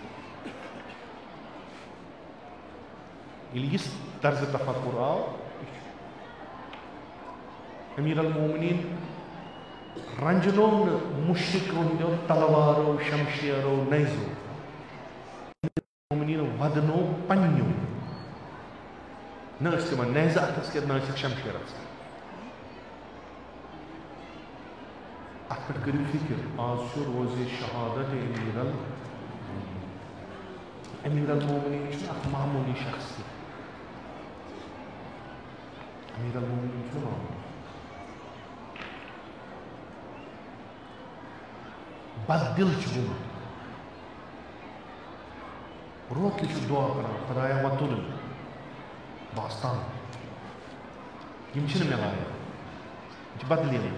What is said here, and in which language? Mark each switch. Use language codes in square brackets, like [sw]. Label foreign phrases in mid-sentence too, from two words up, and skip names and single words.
[ks] ییٚلہِ یِژھ طرزِ تفکر آو امیر المومنین رنجنو نہٕ مشرق ہٕنٛدیو تلوارو شمشیرو نیزو مومنین ودنو پننیو نہ ٲسۍ تِمن نیزٕ اتھس کٮ۪تھ نہ ٲسِکھ شمشیر اتھس اتھ پٮ۪ٹھ کٔرِو فکر آز چھُ روزِ شہادت امیر المومنین چھُنہٕ اکھ معموٗلی شخص تہِ امیر المومنین چھُنہٕ معموٗلی بد دل چھُ گوٚمُت روتلہِ چھُ دعا کران خدایا وۄنۍ تُلٕنۍ باستان یِم چھِنہٕ مےٚ لایق یِم چھِ بدلی